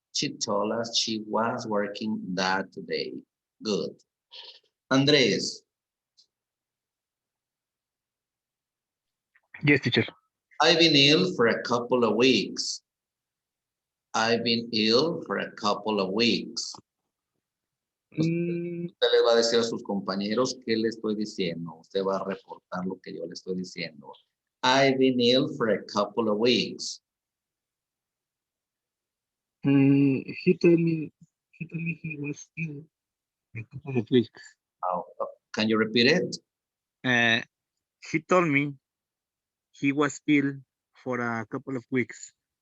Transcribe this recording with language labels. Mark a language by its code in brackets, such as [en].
[en] She told us she was working that day. Good. Andres, Yes, teacher. I've been ill for a couple of weeks. I've been ill for a couple of weeks. [es] Usted les va a decir a sus compañeros qué le estoy diciendo. Usted va a reportar lo que yo le estoy diciendo. [en] I've been ill for a couple of weeks. He told me he was ill a couple of weeks. Can you repeat it? He told me he was ill for a couple of weeks.